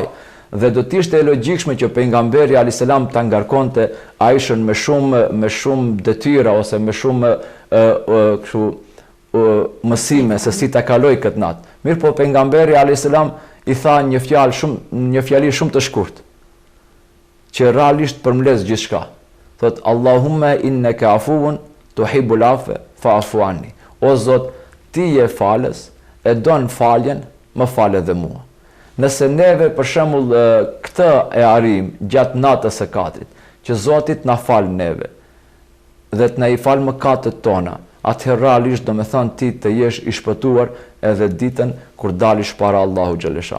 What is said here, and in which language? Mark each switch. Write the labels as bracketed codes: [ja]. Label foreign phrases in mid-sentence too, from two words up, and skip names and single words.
[sq] Dhe do të ishte e logjikshme që pejgamberi [ar] عليه السلام [sq] ta ngarkonte Aishën me shumë detyra ose me shumë mësime se si ta kaloj këtë natë. Mirë po pejgamberi [ar] عليه السلام [sq] i tha një fjali shumë të shkurt, që realisht përmbledh gjithçka. [ar] Thot اللهم إنك عفو تحب العفو فاعف عني. [sq] O Zot, ti je falës, e don faljen, më fal edhe mua. Nëse neve për shembull këtë e arrim gjatë natës së Kadrit, që Zoti na fal neve dhe të na i fal mëkatet tona, atëherë realisht do me thënë ti të jesh i shpëtuar edhe ditën kur dalish para Allahu xhaleshan.